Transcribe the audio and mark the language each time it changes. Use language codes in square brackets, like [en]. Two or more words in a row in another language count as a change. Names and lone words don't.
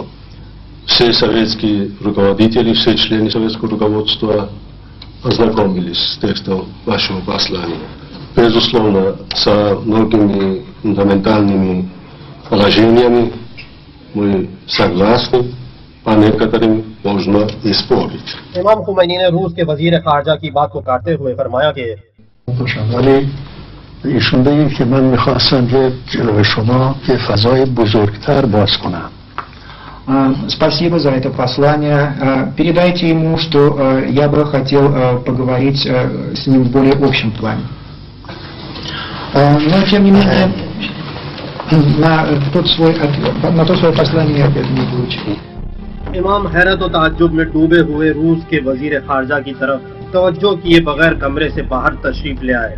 [ru] Все советские руководители, все члены советского руководства ознакомились с текстом вашего послания. Безусловно, со многими фундаментальными положениями мы согласны, по некоторым можно и спорить. [ur] امام خمینی نے روس کے وزیر خارجہ کی بات کو کاٹتے ہوئے فرمایا کہ [fa] ولی ایشون بگید که من میخواستم که جلوی شما که فضای بزرگتر باز کنم. [ru] Спасибо за это послание. Передайте ему, что я бы хотел поговорить с ним в более общем плане. Но тем не менее, на то свое послание я ответ не получил. [ur] امام حیرت و تعجب میں ڈوبے ہوئے روس کے وزیر خارجہ کی طرف توجہ کیے بغیر کمرے سے باہر تشریف لے آئے.